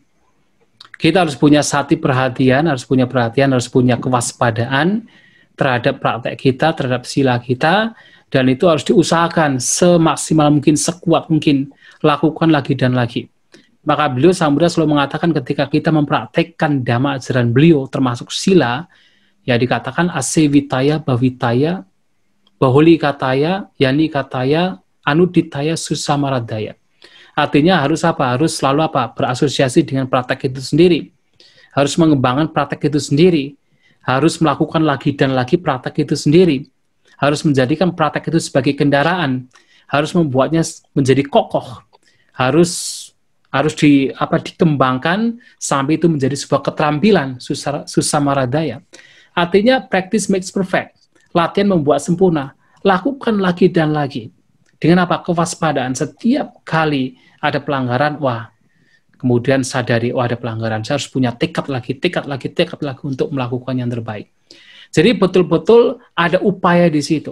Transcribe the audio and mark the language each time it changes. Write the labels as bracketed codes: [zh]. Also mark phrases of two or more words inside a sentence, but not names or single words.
[id] Kita harus punya sati perhatian, harus punya kewaspadaan terhadap praktek kita, terhadap sila kita, dan itu harus diusahakan semaksimal mungkin, sekuat mungkin, lakukan lagi dan lagi. Maka beliau, Sang Buddha selalu mengatakan ketika kita mempraktekkan dhamma ajaran beliau, termasuk sila, ya dikatakan [pi] asevitaya, bhavitaya, bahuli kataya, yani kataya, anuditaya, susamaradaya. [id] Artinya harus apa? Harus selalu apa? Berasosiasi dengan praktek itu sendiri. Harus mengembangkan praktek itu sendiri. Harus melakukan lagi dan lagi praktek itu sendiri. Harus menjadikan praktek itu sebagai kendaraan. Harus membuatnya menjadi kokoh. Harus dikembangkan sampai itu menjadi sebuah keterampilan, susamaradaya. Artinya [en] practice makes perfect. [id] Latihan membuat sempurna. Lakukan lagi dan lagi. Dengan apa? Kewaspadaan. Setiap kali ada pelanggaran, kemudian sadari, ada pelanggaran. Saya harus punya tekad lagi untuk melakukan yang terbaik. Jadi betul-betul ada upaya di situ.